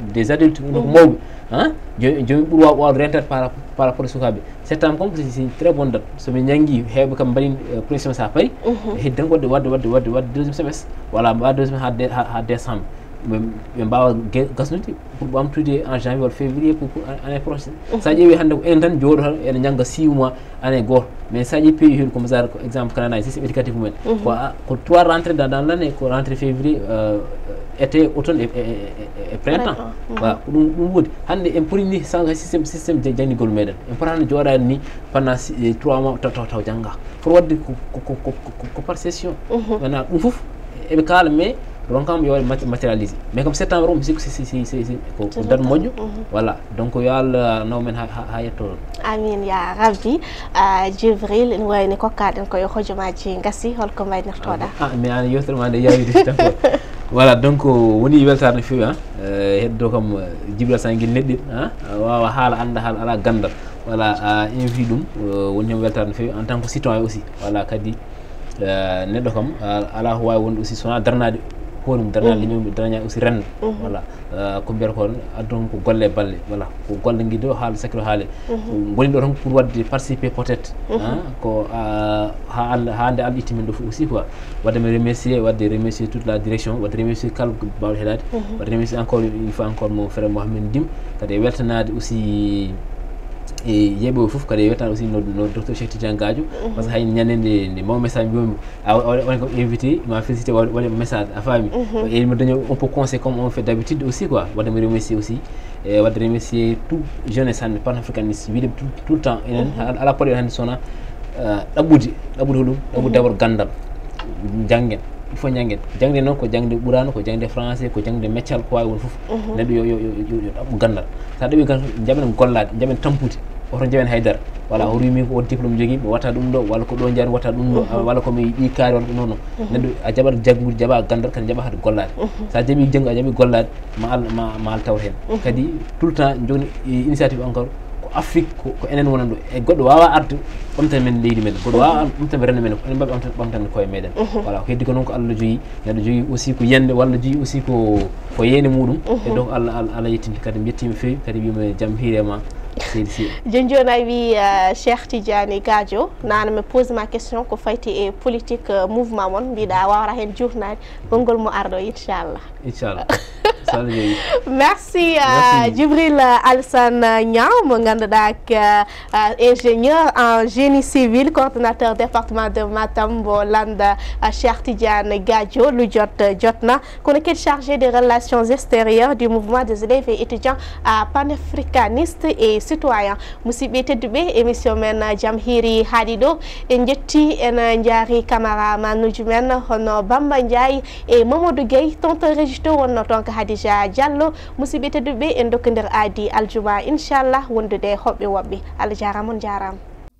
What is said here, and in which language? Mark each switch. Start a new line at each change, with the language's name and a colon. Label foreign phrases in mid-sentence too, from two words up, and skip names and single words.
French: des adultes
Fula: ɗum ko mawɓe joni ɓuuri wawde rentade
French: par rapport
Fula: e sukaɓe
French: septembre comme c'est très bonne date
Fula: soɓe jangui heewɓe kam mbaɗi pression sa paari heddi tan wadde
French: deuxième semestre voilà
Fula: mbawa deuxième ha décembre ɓe mbawa gasnude pour ɓamtude
French: en janvier
Fula: walla
French: février pour année prochaine
Fula: sa ƴeewi hannde ko en tan jooɗo tan ene jangga 6
French: mois année
Fula: goto mais sa ƴeewi pays huɗo
French: comme genre exemple Canada
Fula: e
French: systéme éducatif
Fula: mumen ko 3
French: rentrée dans l'année
Fula: ko
French: rentrée février été automne et printemps voilà
Fula: ko ɗum woodi hannde en poti ni systéme janggigol meɗen en poti hannde jooɗade ni
French: pendant 3 mois
Fula: taw jangga pour wadde ko
French: par session maintenant
Fula: ɗum foof eɓe kaala mais ron kam yo waɗe
French: matérialisé mais comme septembre
Fula: mi sikku ko date moƴƴo
French: voilà donc
Fula: yo Allah naw men ha yetto ɗon amin
Arabic: ya rabbi
Fula: Djibril ene wayni kokkaɗen koye hojomaji gassi holko mbaynortoɗa mais an yewtere ma nde yawide
French: d'accord voilà donc
Fula: woni weltare no fewi heddo kam Djibril Sanguel neɗɗi wawa haala anda haala ala gandal
French: voilà invite
Fula: ɗum woni hen weltare no fewi
French: en tant que citoyen aussi voilà
Fula: kadi neɗɗo kam ala ko wawi wonde aussi sona darnade hoɗum darnade leñolɓe darña aussi rende voilà ko mbiyata ko addon ko golle balle voilà ko golle guiɗi o haala sakiro haale goni ɗo tan pour wadde
French: participer peut être
Fula: ko ha nde Allah itti men ɗo fof
French: aussi quoi
Fula: wadde mi
French: remercier toute la direction
Fula: wadde remercier kala mbawɗo heɗade wadde
French: remercier encore une fois encore mon frère Mohamed Dim
Fula: kadi e weltanade aussi e yeɓe fof kadi weltade aussi no docteur Cheikh Tidiane Gadio
French: par ce que
Fula: hay ñande nde maw message mbiyami woni ko invité ma félicité waɗe message a faami e mi daño
French: un peu conseil comme on fait d'habitude aussi quoi
Fula: wadde mi
French: remercier aussi
Fula: e wadde
French: remercier tout jeunesse
Fula: hannde panafricaniste wiide
French: tout le temps
Fula: enen ala poɗe hannde sona ɗaɓɓude hoɗum ɗaɓɓude d'abord gandal janggen
French: il faut
Fula: jangde noon ko jangde ɓurano ko jangde français ko jangde meccal ko wawi won foof neɗɗo yo ɗaɓɓu gandal sa ɗaɓi gandal jaɓen gollade jaɓen tampude oto jaɓen haydara voilà o rimi ko o diplôme jogui mi watta ɗum ɗo walla ko ɗo jaari watta ɗum ɗo walla komi ɗi kaari walla non neɗɗo a jaɓat jaggude jaɓa gandal kadi jaɓa hade gollade sa jaɓi janggo a jaɓi gollade ma Allah taw hen kadi
French: tout le temps
Fula: joni
French: initiative encore
Fula: ko ko Afrique ko enen wonan ɗo e goɗɗo wawa arde ɓamtan men leydi meɗen goɗɗo wawa ɓamtan rende meɗen enen mbaɓe ɓamtande koye meɗen voilà ko heddi ko noon ko Allah jogui yaɗa jogui aussi ko yende walla jogui aussi ko yene muɗum e donc Allah yettinde kadi mi yettima fewi kadi wima jaam hiirema Jonjoni a wi Cheikh Tidiane Gadio nana me
French: pose ma question
Fula: ko fayti e
French: politique mouvement
Fula: mon mbiɗa wawata hen jufnade gongol mo arɗo inchallah
French: merci Djibril Alassane Niang
Fula: mo ganduɗa
French: ingénieur en génie civil coordonnateur département de Matam
Fula: mo landa
French: Cheikh Tidiane Gadio
Fula: lu jotna kono kadi
French: chargé des relations extérieures du mouvement des élèves et étudiants panafricanistes et citoyen
Fula: musidɓe tedduɓe émission men jaam hiiri haaɗi ɗo en jetti en jaari camaraman men hono Bamba Ndiaye e Mamadou Gueye tonto régie to wonno toon ko Hadija Diallo musidɓe tedduɓe en dokkodir aadi aljuma inchallah wondude hoɓɓe woɓɓe Allah jarama on jarama